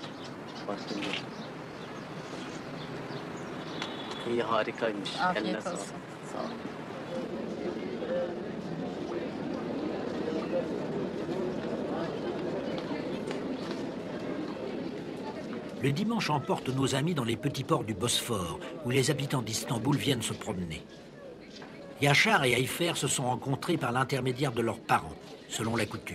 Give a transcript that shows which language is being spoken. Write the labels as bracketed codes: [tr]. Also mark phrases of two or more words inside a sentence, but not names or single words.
[tr] Baktım ya. İyi, harikaymış. Eline Afiyet sağlık. olsun. Sağ ol. [fr] Le dimanche emporte nos amis dans les petits ports du Bosphore, où les habitants d'Istanbul viennent se promener. Yachar et Ayfer se sont rencontrés par l'intermédiaire de leurs parents, selon la coutume.